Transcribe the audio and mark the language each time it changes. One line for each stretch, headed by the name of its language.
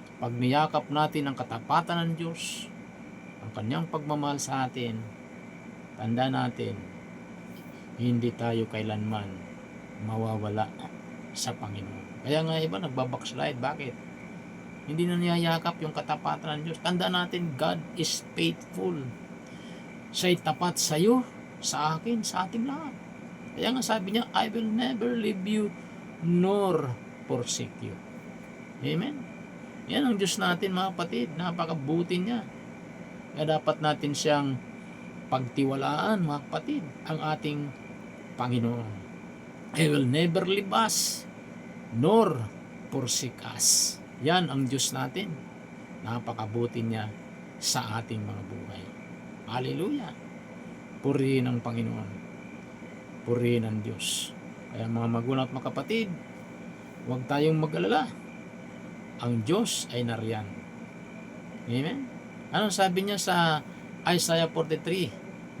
Filipino: Pag niyakap natin ang katapatan ng Diyos, ang kanyang pagmamahal sa atin, tanda natin, hindi tayo kailanman mawawala sa Panginoon. Kaya nga iba nagbabackslide. Bakit? Hindi na niyayakap yung katapatan ng Diyos. Tanda natin,
English: God is faithful.
Filipino: Siya'y tapat sa iyo, sa akin, sa ating lahat. Kaya nga sabi niya,
English: I will never leave you nor forsake you.
Filipino: Amen? Yan ang Diyos natin, mga kapatid. Napakabuti niya. Kaya dapat natin siyang pagtiwalaan, mga kapatid, ang ating Panginoon.
English: I will never leave us nor forsake us.
Filipino: Yan ang Diyos natin. Napakabuti niya sa ating mga buhay. Hallelujah. Purihin ang Panginoon. Purihin ang Diyos. Kaya mga magulang at mga kapatid, huwag tayong mag-alala. Ang Diyos ay nariyan. Amen? Anong sabi niya sa Isaiah 43?